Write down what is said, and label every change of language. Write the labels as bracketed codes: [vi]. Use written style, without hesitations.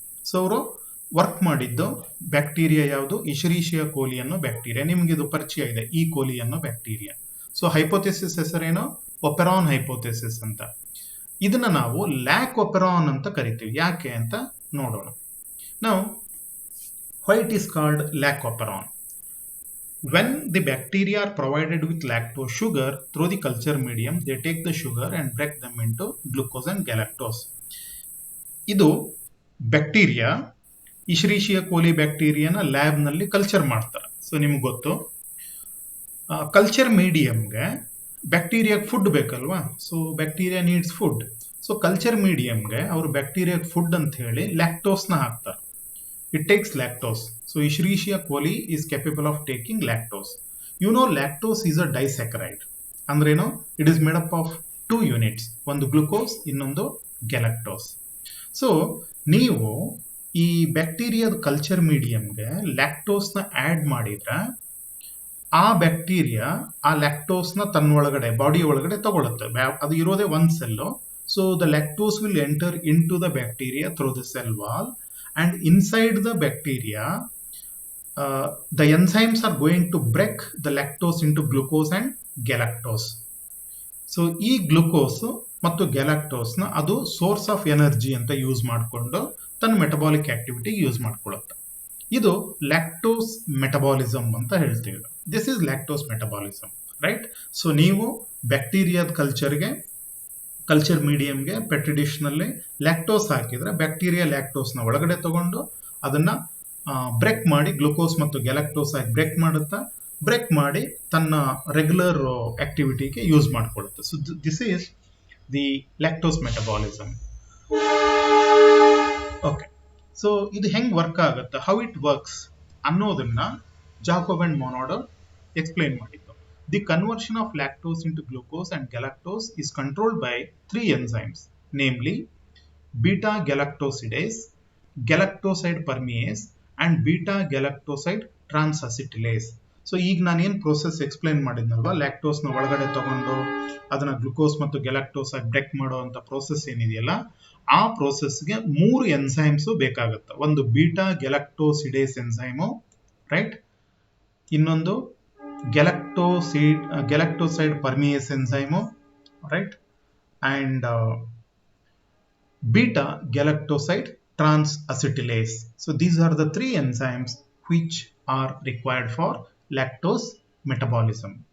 [kn] So ಅವರು work ಮಾಡಿದ್ದು bacteria ಯಾವುದು? ಇಶ್ರೀಶಿಯಾ ಕೋಲಿ ಅನ್ನೋ ಬ್ಯಾಕ್ಟೀರಿಯಾ. ನಿಮ್ಗೆ ಇದು ಪರಿಚಯ ಇದೆ, ಈ ಕೋಲಿ ಅನ್ನೋ bacteria. So hypothesis ಹೆಸರೇನೋ operon hypothesis ಅಂತ. ಇದನ್ನ ನಾವು ಲ್ಯಾಕ್ ಒಪೆರಾನ್ ಅಂತ ಕರಿತೀವಿ. ಯಾಕೆ ಅಂತ ನೋಡೋಣ ನಾವು. [en] Why it is called lac operon? when the bacteria are provided with lactose sugar through the culture medium, they take the sugar and break them into glucose and galactose. [kn] ಇದು bacteria ಇಶ್ರೀಶಿಯಾ ಕೋಲಿ ಬ್ಯಾಕ್ಟೀರಿಯಾನ ಲ್ಯಾಬ್ನಲ್ಲಿ culture ಮಾಡ್ತಾರೆ. So ನಿಮ್ಗೆ ಗೊತ್ತು, culture ಮೀಡಿಯಮ್ಗೆ ಬ್ಯಾಕ್ಟೀರಿಯಾಗೆ food ಬೇಕಲ್ವಾ. [en] So bacteria needs food. [kn] So culture ಮೀಡಿಯಮ್ಗೆ ಅವರು ಬ್ಯಾಕ್ಟೀರಿಯಾಗೆ food ಅಂತ ಹೇಳಿ ಲ್ಯಾಕ್ಟೋಸ್ನ ಹಾಕ್ತಾರೆ. [en] It takes lactose. So Escherichia coli is capable of taking lactose. You know lactose is a disaccharide. [kn] ಅಂದ್ರೇನು? [en] it is made up of 2 units, [kn] ಒಂದು glucose, ಇನ್ನೊಂದು galactose. So ನೀವು ಈ ಬ್ಯಾಕ್ಟೀರಿಯಾದ ಕಲ್ಚರ್ ಮೀಡಿಯಮ್ಗೆ ಲ್ಯಾಕ್ಟೋಸ್ನ ಆ್ಯಡ್ ಮಾಡಿದ್ರೆ ಆ ಬ್ಯಾಕ್ಟೀರಿಯಾ ಆ ಲ್ಯಾಕ್ಟೋಸ್ನ ತನ್ನೊಳಗಡೆ ಬಾಡಿ ಒಳಗಡೆ ತಗೊಳುತ್ತೆ. ಅದು ಇರೋದೇ ಒಂದು cell. [en] So the lactose will enter into the bacteria through the cell wall, and inside the bacteria the enzymes are going to break the lactose into glucose and galactose. [kn] So ಈ glucose ಮತ್ತು ಗ್ಯಾಲಕ್ಟೋಸ್ನ ಅದು source of energy ಅಂತ use ಮಾಡಿಕೊಂಡು ತನ್ನ metabolic ಆಕ್ಟಿವಿಟಿಗೆ use ಮಾಡ್ಕೊಳ್ಳುತ್ತೆ. ಇದು lactose metabolism ಅಂತ ಹೇಳ್ತೀವಿ. [en] This is lactose metabolism, right? [kn] So ನೀವು ಬ್ಯಾಕ್ಟೀರಿಯಾದ ಕಲ್ಚರ್ ಮೀಡಿಯಮ್ಗೆ ಪೆಟ್ರಿ ಡಿಶ್ನಲ್ಲಿ ಲ್ಯಾಕ್ಟೋಸ್ ಹಾಕಿದ್ರೆ ಬ್ಯಾಕ್ಟೀರಿಯಾ ಲ್ಯಾಕ್ಟೋಸ್ನ ಒಳಗಡೆ ತಗೊಂಡು ಅದನ್ನ ಬ್ರೇಕ್ ಮಾಡಿ ಗ್ಲುಕೋಸ್ ಮತ್ತು ಗ್ಯಾಲಕ್ಟೋಸ್ ಆಗಿ ಬ್ರೇಕ್ ಮಾಡುತ್ತಾ, ಬ್ರೇಕ್ ಮಾಡಿ ತನ್ನ regular ಆಕ್ಟಿವಿಟಿಗೆ use ಮಾಡ್ಕೊಳ್ಳುತ್ತೆ. [en] So this is the lactose metabolism. [kn] Okay, so ಇದು ಹೆಂಗ್ ವರ್ಕ್ ಆಗುತ್ತೆ, [en] how it works [kn] ಅನ್ನೋದನ್ನ ಜಾಕೋಬ್ ಅಂಡ್ ಮೊನಾಡೋ ಎಕ್ಸ್ಪ್ಲೈನ್ ಮಾಡಿದ್ದು. [en] The conversion of lactose into glucose and galactose is controlled by 3 enzymes, namely beta-galactosidase, galactoside permease, and beta-galactoside transacetylase. [kn] So ಈಗ ನಾನೇನು process explain ಮಾಡಿದ್ನಲ್ವಾ, ಲ್ಯಾಕ್ಟೋಸ್ನ ಒಳಗಡೆ ತಗೊಂಡು ಅದನ್ನ ಗ್ಲುಕೋಸ್ ಮತ್ತು ಗ್ಯಾಲಕ್ಟೋಸ್ ಆಗಿ ಬ್ರೇಕ್ ಮಾಡುವಂಥ ಪ್ರೋಸೆಸ್ ಏನಿದೆಯಲ್ಲ, ಆ ಪ್ರೋಸೆಸ್ಗೆ 3 ಎನ್ಸೈಮ್ಸು ಬೇಕಾಗುತ್ತೆ. ಒಂದು ಬೀಟಾ-ಗ್ಯಾಲಕ್ಟೋಸಿಡೇಸ್ ಎನ್ಸೈಮು, ರೈಟ್? [en] ಇನ್ನೊಂದು galactoside permease enzyme, right? And beta galactoside transacetylase. So these are the 3 enzymes which are required for lactose metabolism.